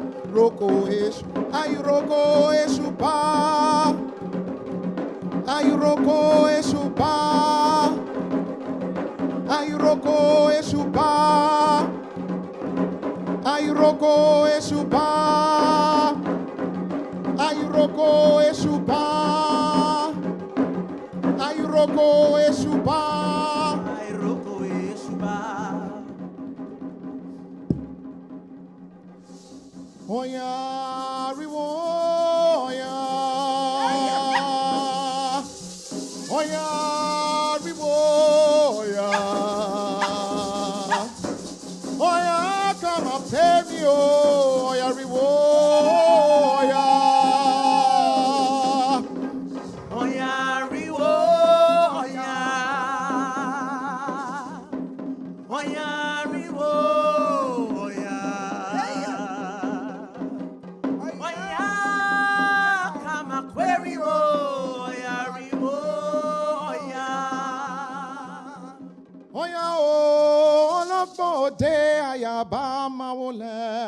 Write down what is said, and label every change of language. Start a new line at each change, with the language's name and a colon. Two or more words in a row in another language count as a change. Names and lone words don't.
Yoruba: Roko es, ay roko esupa, ay roko esupa, ay roko esupa, ay roko esupa, ay roko esupa, ay roko esupa, ay roko esupa. Oya riwo oya oya riwo oya
English: come up tell me
Yoruba: oya riwo oya riwo oya riwo de ayaba mawole.